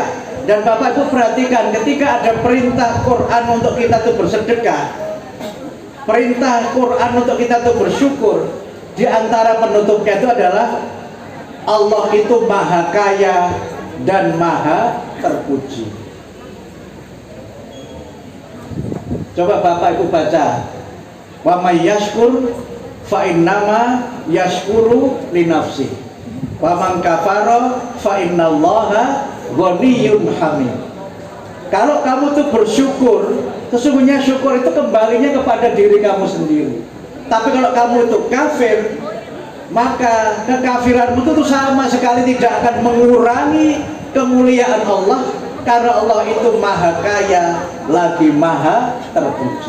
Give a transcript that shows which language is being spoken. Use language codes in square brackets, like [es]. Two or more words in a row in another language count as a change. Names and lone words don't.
[id] Dan Bapak Ibu perhatikan, ketika ada perintah Quran untuk kita tuh bersedekah, perintah Quran untuk kita tuh bersyukur, di antara penutupnya itu adalah Allah itu maha kaya dan maha terpuji. Coba Bapak Ibu baca, [ar] ومن يشكر فإنما يشكر لنفسه ومن كفر فإن الله غني حميد. [id] Kalau kamu tuh bersyukur, sesungguhnya syukur itu kembalinya kepada diri kamu sendiri. Tapi kalau kamu itu kafir, maka kekafiranmu itu sama sekali tidak akan mengurangi kemuliaan Allah, karena Allah itu maha kaya lagi maha terpuji.